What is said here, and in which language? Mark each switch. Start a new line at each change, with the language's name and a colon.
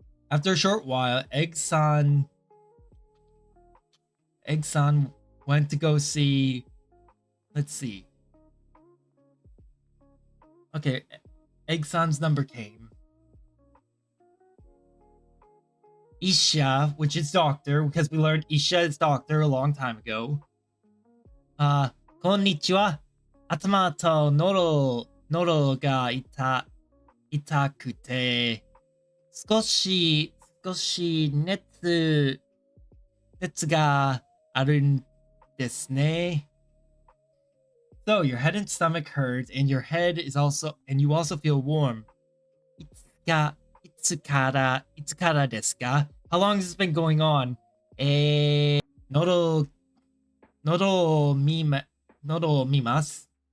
English: After a short while, Egg-san went to go see. Let's see. Okay, Egg-san's number came. Isha, which is doctor, because we learned Isha is doctor a long time ago.
Japanese: こんにちは。頭と喉が痛くて、少し熱があるんですね。
English: So your head and stomach hurts, and your head is also, and you also feel warm.
Japanese: いつからですか?
English: How long has this been going on?
Japanese: 喉を見ます。